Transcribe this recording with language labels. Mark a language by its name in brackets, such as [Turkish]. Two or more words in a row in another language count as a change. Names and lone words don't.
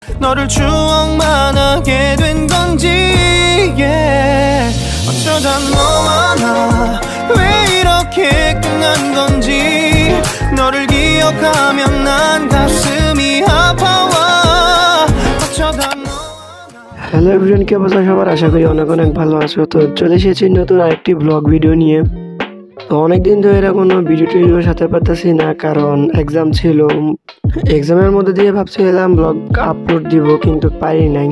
[Korean] 너를 추억만 하게 된 건지 yeah. 어쩌다 너와 나 왜 이렇게 끝난 건지 너를 기억하면 난 가슴이 아파와 어쩌다 [English] Hello everyone, [Bangla] কি অবস্থা সবার? আশা করি অনেক অনেক ভালো আছো। তো চলে এসেছি নতুন আরেকটি [English] blog video [Bangla] নিয়ে। তো অনেকদিন ধরে কোনো ভিডিও সাথে পারতেছি না, কারণ এক্সাম ছিল। এক্সামের মধ্যে দিয়ে ভাবছিলাম [English] blog upload [Bangla] দিব, কিন্তু পারি নাই।